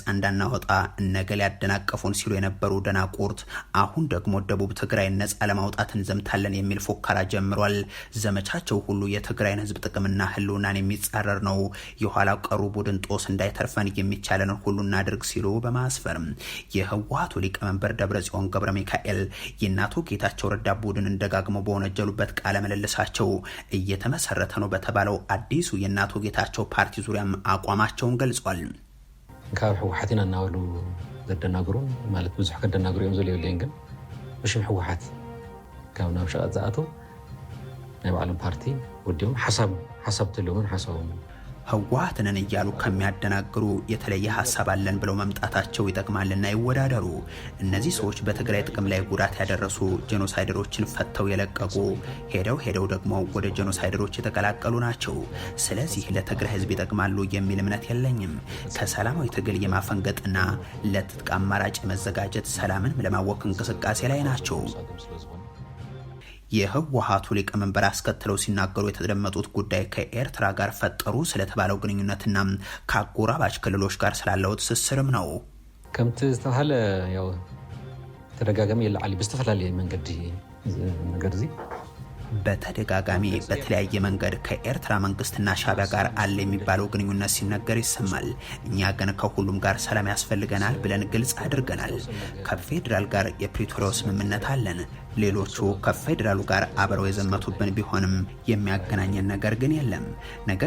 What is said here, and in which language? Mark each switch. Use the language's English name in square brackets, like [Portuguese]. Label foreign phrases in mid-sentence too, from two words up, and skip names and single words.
[Amharic] እንዳናወጣ እነገል ያደናቀፉን ሲሉ የነበሩ ደናቁርት አሁን ደግሞ ደቡብ ትግራይ ነጻ ለማውጣት እንዘምታለን የሚል ፎከራ ጀምሯል። ዘመቻቸው ሁሉ የትግራይን ህዝብ ጥቅምና ህልውናን የሚጻረር ነው። የኋላ ቀሩ ቡድን ጦስ እንዳይተርፈን የሚቻለን ሁሉ እናድርግ ሲሉ በማስፈርም የህወሓቱ ሊቀመንበር ደብረጽዮን ገብረ ሚካኤል የአቶ ጌታቸው ረዳ ቡድንን ደጋግመው በወነጀሉበት ቃለ ምልልሳቸው እየተመሰረተ ነው በተባለው አዲሱ የአቶ ጌታቸው ፓርቲ ዙሪያም አቋማቸውን ገልጿል። [Tigrinya] ካብ ህወሓት ኢና እናበሉ ዘደናግሩን ማለት ብዙሕ ከደናግሩ እዮም ዘለው የለን ግን ብሽም ህወሓት ካብ ናብ ሸቐጥ ዝኣተው ናይ ባዕሎም ፓርቲ ወዲኦም ሓሳብ ተለውን ሓሳቦም [Amharic] ህወሓትን እያሉ ከሚያደናግሩ የተለየ ሐሳብ አለን ብለው መምጣታቸው ይጠቅማልና ይወዳደሩ። እነዚህ ሰዎች በትግራይ ጥቅም ላይ ጉዳት ያደረሱ ጄኖሳይደሮችን ፈተው የለቀቁ ሄደው ደግሞ ወደ ጄኖሳይደሮች የተቀላቀሉ ናቸው። ስለዚህ ለትግራይ ህዝብ ይጠቅማሉ የሚል እምነት የለኝም። ከሰላማዊ ትግል የማፈንገጥና ለትጥቅ አማራጭ መዘጋጀት ሰላምን ለማወክ እንቅስቃሴ ላይ ናቸው። የህወሓቱ ሊቀመንበር አስከትለው ሲናገሩ የተደመጡት ጉዳይ ከኤርትራ ጋር ፈጠሩ ስለተባለው ግንኙነትና ከአጎራባች ክልሎች ጋር ስላለው ትስስርም ነው። [Tigrinya] ከምቲ ዝተባሃለ ያው ተደጋጋሚ የለዓሊ በስተፈላለየ መንገዲ ነገር እዚ [Amharic] በተደጋጋሚ በተለያየ መንገድ ከኤርትራ መንግስትና ሻዕቢያ ጋር አለ የሚባለው ግንኙነት ሲነገር ይሰማል። እኛ ግን ከሁሉም ጋር ሰላም ያስፈልገናል ብለን ግልጽ አድርገናል። ከፌዴራል ጋር የፕሪቶሪያው ስምምነት አለን። ሌሎቹ ከፌዴራሉ ጋር አብረው የዘመቱብን ቢሆንም የሚያገናኘን ነገር ግን የለም። ነገር